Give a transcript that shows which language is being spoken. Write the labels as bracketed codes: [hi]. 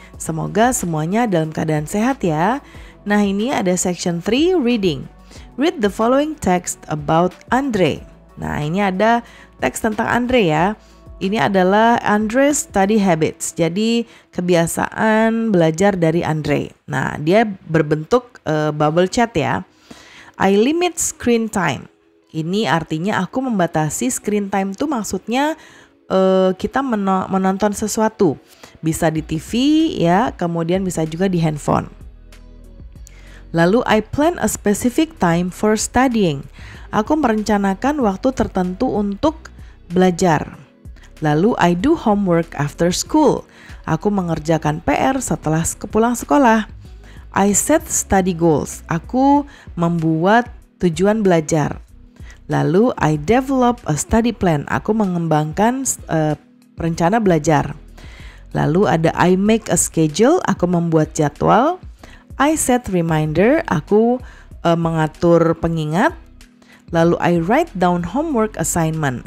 [id] Semoga semuanya dalam keadaan sehat ya. Nah, ini ada section 3 reading. [en] Read the following text about Andre. [id] Nah, ini ada teks tentang Andre ya. Ini adalah [en] Andre's study habits. [id] Jadi kebiasaan belajar dari Andre. Nah, dia berbentuk bubble chat ya. [en] I limit screen time. [id] Ini artinya aku membatasi screen time tuh maksudnya kita menonton sesuatu. Bisa di TV ya, kemudian bisa juga di handphone. Lalu [en] I plan a specific time for studying. [id] Aku merencanakan waktu tertentu untuk belajar. Lalu [en] I do homework after school. [id] Aku mengerjakan PR setelah pulang sekolah. [en] I set study goals. [id] Aku membuat tujuan belajar. Lalu [en] I develop a study plan. [id] Aku mengembangkan rencana belajar. Lalu ada [en] I make a schedule. [id] Aku membuat jadwal. [en] I set reminder. [id] Aku mengatur pengingat. [en] Lalu I write down homework assignment.